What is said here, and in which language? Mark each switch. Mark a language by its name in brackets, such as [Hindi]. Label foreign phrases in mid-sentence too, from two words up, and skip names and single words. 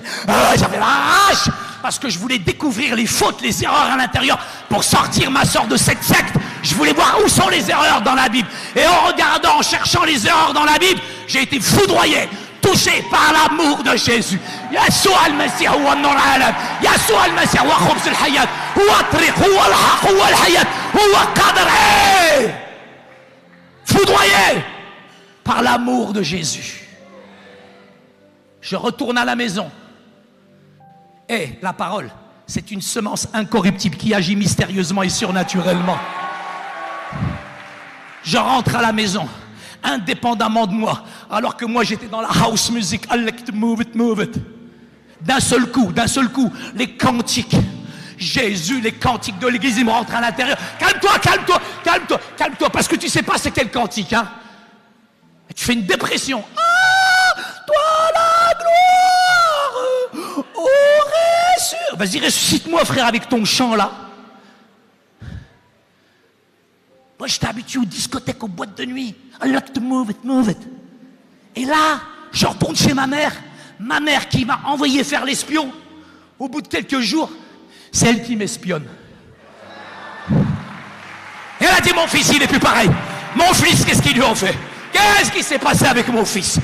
[French] J'avais la rage parce que je voulais découvrir les fautes, les erreurs à l'intérieur pour sortir ma sœur de cette secte. Je voulais voir où sont les erreurs dans la Bible. Et en regardant, en cherchant les erreurs dans la Bible, j'ai été foudroyé, touché par l'amour de Jésus. [Arabic] يشوع المسيح هو النور العالم. يشوع المسيح هو خبز الحياة. هو الطريق، هو الحق، هو الحياة. هو قدر. [French] Foudroyé par l'amour de Jésus. Je retourne à la maison. Et la parole, c'est une semence incorruptible qui agit mystérieusement et surnaturellement. Je rentre à la maison, indépendamment de moi, alors que moi j'étais dans la [English] house music. Move it, move it. [French] D'un seul coup, les cantiques. Jésus, les cantiques de l'église, ils me rentrent à l'intérieur. Calme-toi, calme-toi, calme-toi, calme-toi, parce que tu sais pas c'est quel cantique, hein. Et tu fais une dépression. Toi la gloire, aurait sûr. Vas-y, ressuscite-moi, frère, avec ton chant là. Moi, j'étais habitué aux discothèques, aux boîtes de nuit. [English] I like to move it, move it. [French] Et là, je retourne chez ma mère qui m'a envoyé faire l'espion. Au bout de quelques jours, c'est elle qui m'espionne. Et elle a dit, mon fils, il n'est plus pareil. Mon fils, qu'est-ce qu'ils lui ont fait? Qu'est-ce qui s'est passé avec mon fils?